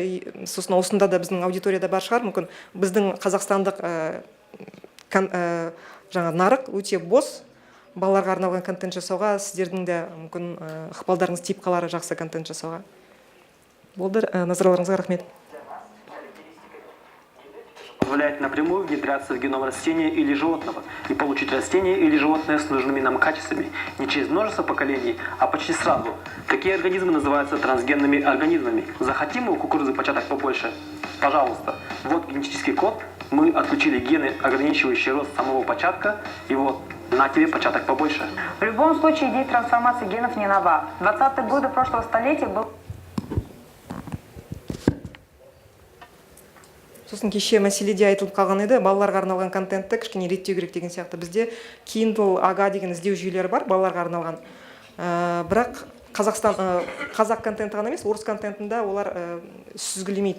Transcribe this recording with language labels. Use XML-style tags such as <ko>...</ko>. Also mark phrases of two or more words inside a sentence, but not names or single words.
<kk>Сосын осында да біздің аудиторияда бар шығар, мүмкін біздің қазақстандық жаңа нарық өте бос. Балаларға арналған контент жасауға сіздердің де мүмкін ықпалдарыңыз тиіп қалары жақсы контент жасауға. Болды, назарларыңызға рахмет.</kk> <ru>Позволяет напрямую внедряться в геном растения или животного и получить растение или животное с нужными нам качествами не через множество поколений, а почти сразу. Такие организмы называются трансгенными организмами. Захотим мы у кукурузы початок побольше? Пожалуйста. Вот генетический код. Мы отключили гены, ограничивающие рост самого початка, и вот на тебе початок побольше. В любом случае идея трансформации генов не нова. В 20-е годы прошлого столетия был...</ru> <kk>Сосын кеше мәселеде айтылып қалған еді, балаларға арналған контентті кішкене реттеу керек деген сияқты. Бізде Kindle, Ага деген іздеу жүйелері бар, балаларға арналған. Бірақ қазақ контенті ғана емес, орыс контентінде олар сүзгілемейді.</kk>